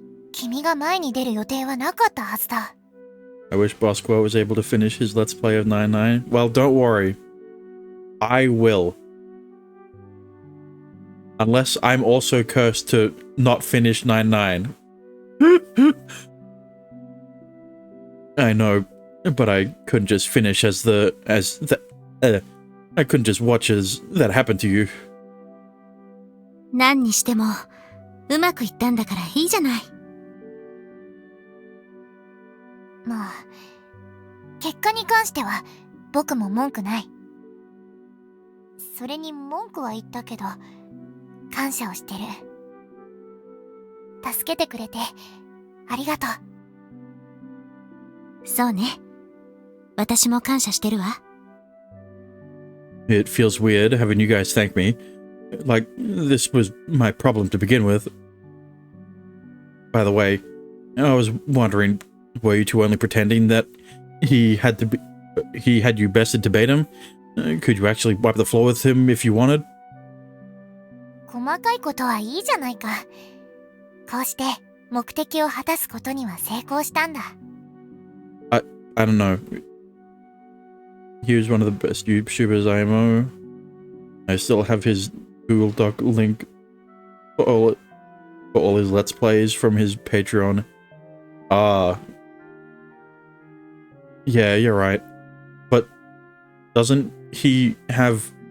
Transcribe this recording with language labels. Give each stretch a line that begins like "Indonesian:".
Japanese: 君が前に出る予定はなかったはずだ。
English: I wish Bosco was able to finish his Let's Play of 9-9. Well, don't worry. I will. Unless I'm also cursed to not finish 9-9. I know, but I couldn't just finish I couldn't just watch as that happened to you.
Japanese: 何にしてもうまくいったんだからいいじゃない。まあ、結果に関しては僕も文句ない。それに文句は言ったけど、感謝をしてる。助けてくれてありがとう。そうね。私も感謝してるわ。
English: It feels weird having you guys thank me. Like, this was my problem to begin with. By the way, I was wondering, were you two only pretending that he had you bested to bait him? Could you actually wipe the floor with him if you wanted?
Japanese: 細かいことはいいじゃないか。こうして目的を果たすことには成功したんだ。
English: I don't know. He was one of the best YouTubers I know. I still have his Google Doc link for all his Let's Plays from his Patreon. Yeah, you're right. But doesn't he have...